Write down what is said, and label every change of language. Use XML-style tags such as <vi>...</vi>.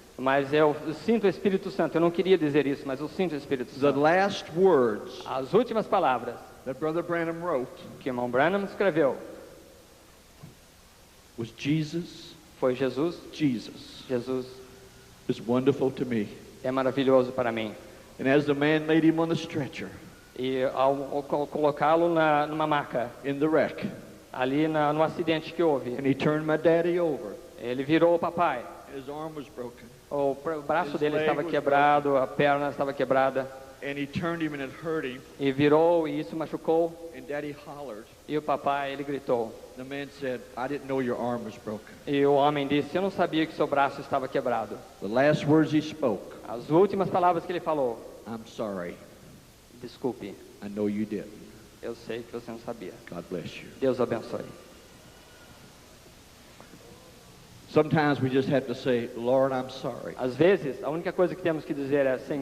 <pt>Mas eu sinto o Espírito Santo. Eu não queria dizer isso, mas eu sinto o Espírito</pt> <en>The</en> <pt>Santo.</pt> <en>last words</en> <pt>As últimas palavras</pt> <en>that Brother Branham wrote</en> <pt>que o irmão Branham escreveu</pt> <en>was Jesus,</en> <pt>foi Jesus.</pt> <en>Jesus</en> <pt>Jesus</pt> <en>is wonderful to me.</en> <pt>é maravilhoso para mim.</pt> <en>And as the man laid him on the stretcher</en> <pt>E ao colocá-lo numa maca,</pt> <en>in the wreck,</en> <pt>ali no acidente que houve,</pt> <en>and he turned my daddy over,</en> <pt>ele virou o papai.</pt> <en>his arm was broken,</en> <pt>O braço</pt> <en>His</en> <pt>dele</pt> <en>leg</en> <pt>estava</pt> <en>was</en> <pt>quebrado, a perna estava quebrada.</pt> <en>and he turned him and it hurt him,</en> <pt>E virou e isso machucou.</pt> <en>and daddy hollered.</en> <pt>E o papai, ele gritou.</pt> <en>The man said, I didn't know your arm was broken.</en> <pt>E o homem disse, eu não sabia que seu braço estava quebrado.</pt> <en>The last words he spoke,</en> <pt>As últimas palavras que ele falou,</pt> <en>I'm sorry,</en> <pt>desculpe,</pt> <en>I know you didn't.</en> <pt>eu sei que você não sabia.</pt> <en>God bless you.</en> <pt>Deus abençoe.</pt> <en>Sometimes we just have to say, Lord, I'm sorry.</en> <pt>Às vezes, a única coisa que temos que dizer é, Senhor,</pt>